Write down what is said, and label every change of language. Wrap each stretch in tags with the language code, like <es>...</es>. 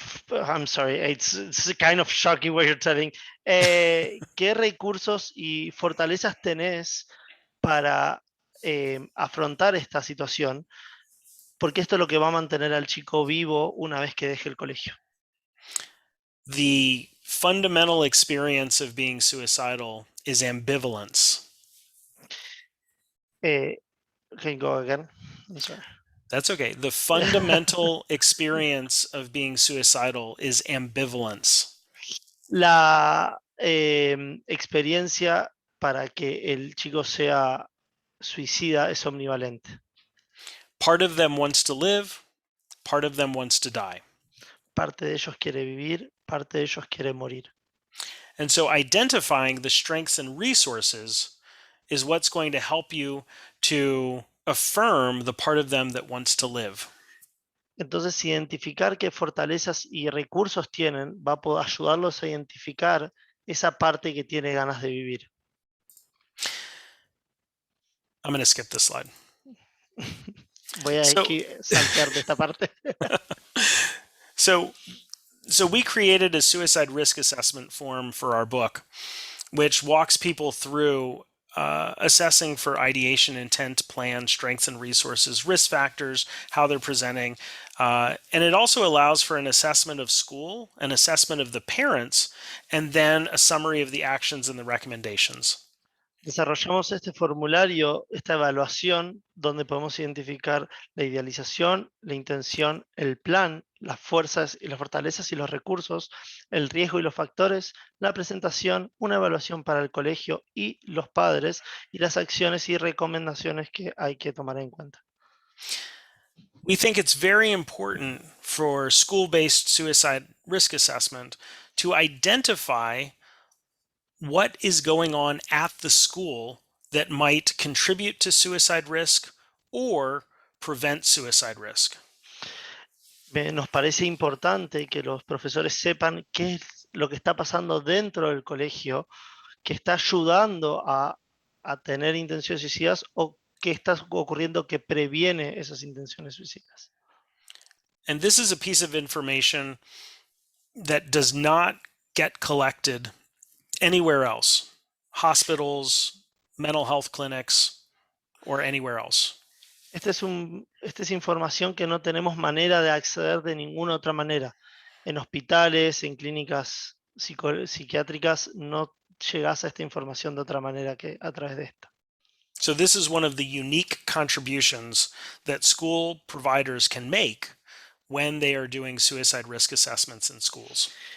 <en>I'm sorry, it's kind of shocking what you're telling.</en> <es>¿Qué recursos y fortalezas tenés para afrontar esta situación? Porque esto es lo que va a mantener al chico vivo una vez que deje el colegio.</es> <en>The fundamental experience of being suicidal is ambivalence. Can you go again? I'm sorry. That's okay. The fundamental experience of being suicidal is ambivalence.</en> <es>La experiencia para que el chico sea suicida es omnivalente.</es> <en>Part of them wants to live, part of them wants to die.</en> <es>Parte de ellos quiere vivir, parte de ellos quiere morir.</es> <en>And so identifying the strengths and resources is what's going to help you to affirm the part of them that wants to live.</en> <es>Entonces, identificar qué fortalezas y recursos tienen va a poder ayudarlos a identificar esa parte que tiene ganas de vivir.</es> <en>I'm going to skip this slide.</en> <es>Voy a saltear de esta parte.</es> <en>So we created a suicide risk assessment form for our book, which walks people through assessing for ideation, intent, plan, strengths and resources, risk factors, how they're presenting. And it also allows for an assessment of school, an assessment of the parents, and then a summary of the actions and the recommendations.</en> <es>Desarrollamos este formulario, esta evaluación, donde podemos identificar la idealización, la intención, el plan, las fuerzas y las fortalezas y los recursos, el riesgo y los factores, la presentación, una evaluación para el colegio y los padres, y las acciones y recomendaciones que hay que tomar en cuenta.</es> <en>We think it's very important for school-based suicide risk assessment to identify what is going on at the school that might contribute to suicide risk or prevent suicide risk.</en> <es>Nos parece importante que los profesores sepan qué es lo que está pasando dentro del colegio, que está ayudando a tener intenciones suicidas o qué está ocurriendo que previene esas intenciones suicidas.</es> <en>And this is a piece of information that does not get collected anywhere else, hospitals, mental health clinics, or anywhere else.</en> <es>Esta es información que no tenemos manera de acceder de ninguna otra manera. En hospitales, en clínicas psiquiátricas, no llegas a esta información de otra manera que a través de esta.</es> <en>So this is one of the unique contributions that school providers can make when they are doing suicide risk assessments in schools.</en>